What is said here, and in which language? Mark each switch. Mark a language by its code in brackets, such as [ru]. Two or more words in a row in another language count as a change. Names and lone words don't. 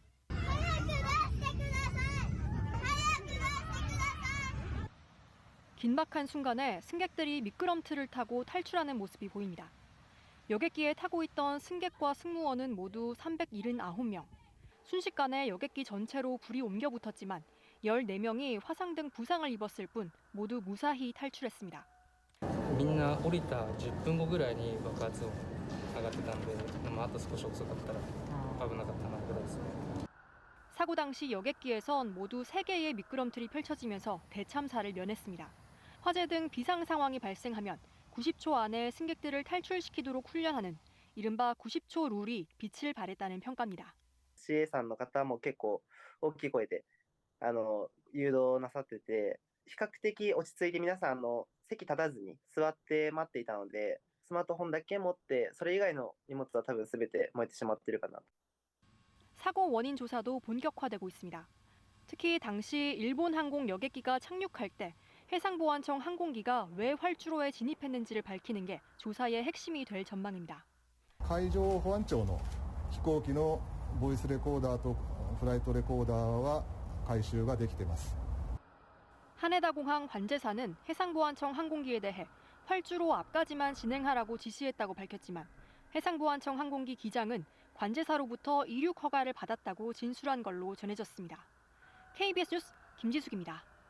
[ko] 긴박한 순간에 승객들이 미끄럼틀을 타고 탈출하는 모습이 보입니다. 여객기에 타고 있던 승객과 승무원은 모두 379명. 순식간에 여객기 전체로 불이 옮겨 붙었지만 14명이 화상 등 부상을 입었을 뿐 모두 무사히 탈출했습니다. [ja] みんな降りた10分後ぐらいに爆発音上がってたんで、あと少し遅かったら危なかったなぐらいですね. [ko] 사고 당시 여객기에선 모두 3개의 미끄럼틀이 펼쳐지면서 대참사를 면했습니다. 화재 등 비상 상황이 발생하면 90초 안에 승객들을 탈출시키도록 훈련하는 이른바 90초 룰이 빛을 발했다는 평가입니다. [ja] CA さんの方も結構大きい声で誘導なさってて、比較的落ち着いて皆さん席立たずに座って待っていたので、スマートフォンだけ持ってそれ以外の荷物は多分全て燃えてしまっているかなと. [ko] 사고 원인 조사도 본격화되고 있습니다. 특히 당시 일본 항공 여객기가 착륙할 때 해상보안청 항공기가 왜 활주로에 진입했는지를 밝히는 게 조사의 핵심이 될 전망입니다. [ja] 海上保安庁の飛行機のボイスレコーダーとフライトレコーダーは回収ができています. [ko] 하네다 공항 관제사는 해상보안청 항공기에 대해 활주로 앞까지만 진행하라고 지시했다고 밝혔지만 해상보안청 항공기 기장은 관제사로부터 이륙 허가를 받았다고 진술한 걸로 전해졌습니다. KBS 뉴스 김지숙입니다.